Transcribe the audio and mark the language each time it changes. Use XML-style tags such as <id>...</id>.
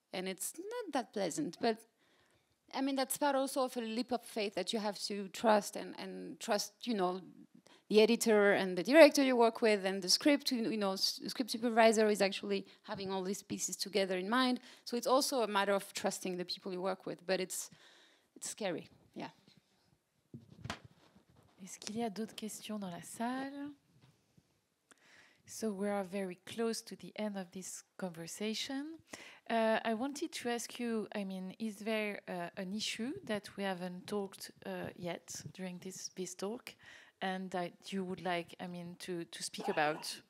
<en>And it's not that pleasant, but I mean, that's part also of a leap of faith that you have to trust and trust, you know, the editor and the director you work with and the script, you know, script supervisor is actually having all these pieces together in mind. So it's also a matter of trusting the people you work with, but it's scary, yeah.</en> <fr>Est-ce qu'il y a d'autres questions dans la salle?</fr> <en>So we are very close to the end of this conversation. I wanted to ask you, I mean, is there an issue that we haven't talked yet during this talk and that you would like, I mean, to speak about?</en>